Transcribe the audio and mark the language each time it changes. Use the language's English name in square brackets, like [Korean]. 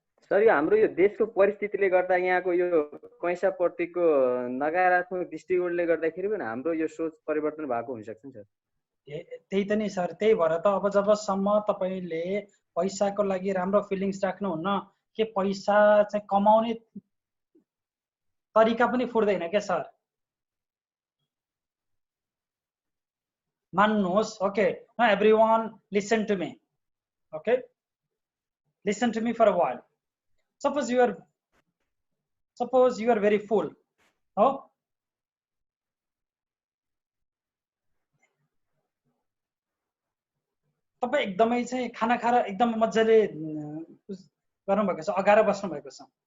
[Nepali] Sir यो हाम्रो यो देशको परिस्थितिले गर्दा यहाँको यो पैसाप्रतिको नकारात्मक दृष्टिकोणले गर्दाखेरि पनि हाम्रो यो सोच परिवर्तन भएको हुनसक्छ नि सर। त्यही त नि सर, त्यही भएर त अब जबसम्म तपाईँले पैसाको लागि राम्रो फिलिङ्स राख्नुहुन्न के पैसा चाहिँ कमाउने तरिका पनि फुट्दैन क्या sir. [English] मान्नुहोस्, okay, now everyone listen to me, okay, listen to me for a while. Suppose you are very full, [Nepali] हो, तपाईँ एकदमै चाहिँ खाना खाएर एकदम मजाले गर्नुभएको छ, अगाएर बस्नु भएको छ।